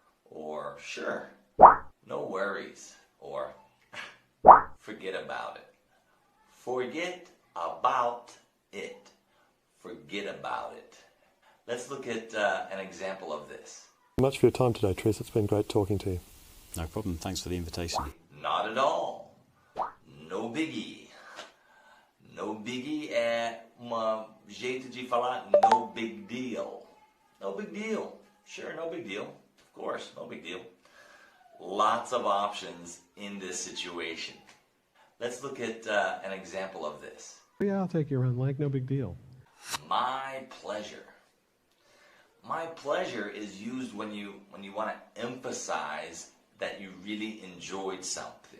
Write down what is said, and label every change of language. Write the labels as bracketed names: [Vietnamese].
[English] Or, sure, no worries. Or, forget about it. Forget about it. Forget about it. Let's look at an example of this. Much for your time today, Tris. It's been great talking to you. No problem. Thanks for the invitation. Not at all. No biggie. [Portuguese] No biggie é jeito de falar no big deal. [English] No big deal. Sure, no big deal. Of course, no big deal. Lots of options in this situation. Let's look at an example of this. Yeah, I'll take you around, Mike. No big deal. My pleasure. My pleasure is used when you want to emphasize that you really enjoyed something.